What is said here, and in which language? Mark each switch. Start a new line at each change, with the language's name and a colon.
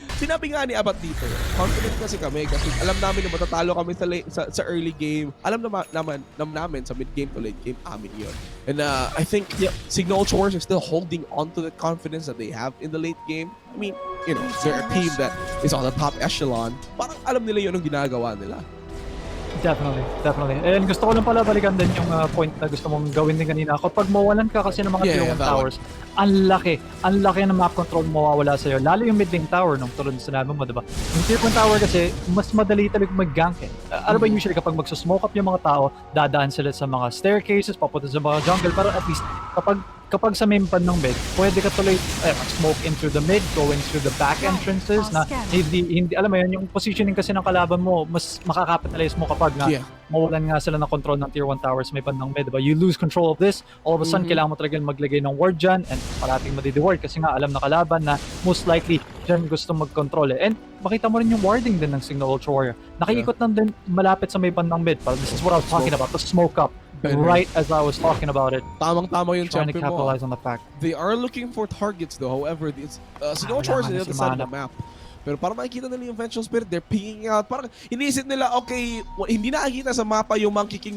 Filipino: Sinabi nga ni Abat dito, confident kasi kami kasi alam namin na matatalo kami sa early game. Alam namin sa mid-game to late game, amin yun.
English: And I think Signal Ultra Warriors are still holding on to the confidence that they have in the late game. I mean, they're a team that is on the top echelon.
Filipino: Parang alam nila yun ang ginagawa nila. Definitely. And gusto ko lang pala balikan din yung point na gusto mong gawin din kanina. Kapag mawalan ka kasi ng mga tier 1 towers, ang laki ng map control mawawala sa'yo. Lalo yung mid lane tower, nung tulad na sinabi mo, diba? Yung tier 1 tower kasi, mas madali talaga mag-gank eh. Ano ba usually kapag magsusmoke up yung mga tao, dadaan sila sa mga staircases, papunta sa mga jungle, pero at least kapag sa main pan ng mid, pwede ka tuloy smoke into the mid, going through the back entrances na hindi alam mo yun, yung positioning kasi ng kalaban mo, mas makakapitalize mo kapag mawalan nga sila ng control ng tier 1 towers may pan ng mid, diba?
English: You lose control of this, all of a sudden
Filipino: kailangan mo talaga maglagay ng ward dyan and parating madi-ward kasi nga alam na kalaban na most likely dyan gusto mag-control eh. And makita mo rin yung warding din ng Signal Ultra Warrior. Nakikot lang din malapit sa may pan ng mid.
English: This is what I was talking about, the smoke up. Right as I was talking about it.
Filipino: Tamang-tama yung
English: trying to champion capitalize
Filipino: mo.
English: on the fact. They are looking for targets though. However, Signal Ultra Warriors is on the other side of the map.
Filipino: Pero para makikita nila yung Vengeful Spirit,
English: they're pinging out.
Filipino: Parang iniisip nila, okay, hindi nakikita sa mapa yung Monkey King.